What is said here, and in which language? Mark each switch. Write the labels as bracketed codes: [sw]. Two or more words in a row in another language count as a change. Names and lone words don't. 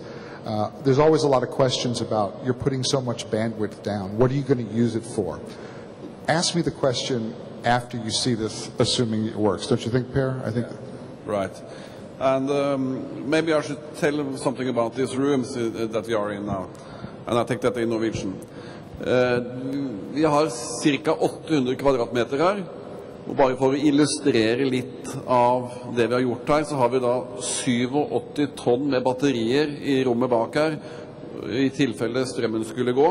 [en] There's always a lot of questions about, you're putting so much bandwidth down, what are you going to use it for? Ask me the question after you see this, assuming it works. Don't you think, Per? I think. Right. And maybe I should tell something about these rooms that we are in now. And I take that in Norwegian. [no] Vi har ca. 800 kvadratmeter her. Og bare for å illustrere litt av det vi har gjort her, så har vi da 87 tonn med batterier i rommet bak her, i tilfelle strømmen skulle gå.